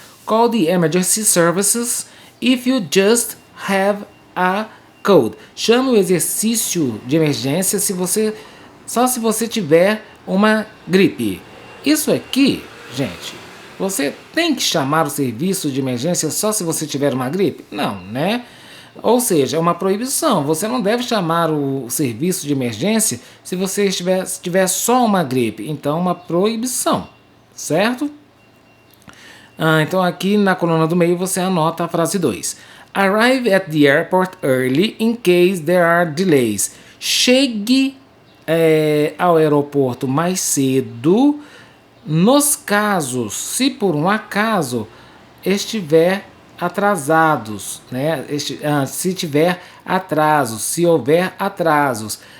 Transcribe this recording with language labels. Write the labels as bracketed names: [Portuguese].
[English] Call the emergency services if you just have a cold. [Portuguese] Chame o exercício de emergência só se você tiver uma gripe. Isso aqui, gente, você tem que chamar o serviço de emergência só se você tiver uma gripe? Não, né? Ou seja, é uma proibição. Você não deve chamar o serviço de emergência se você tiver só uma gripe. Então, uma proibição, certo? Então, aqui na coluna do meio você anota a frase 2. [English] Arrive at the airport early in case there are delays. [Portuguese] Chegue ao aeroporto mais cedo nos casos, se por um acaso estiver atrasados, né? Se tiver atrasos, se houver atrasos.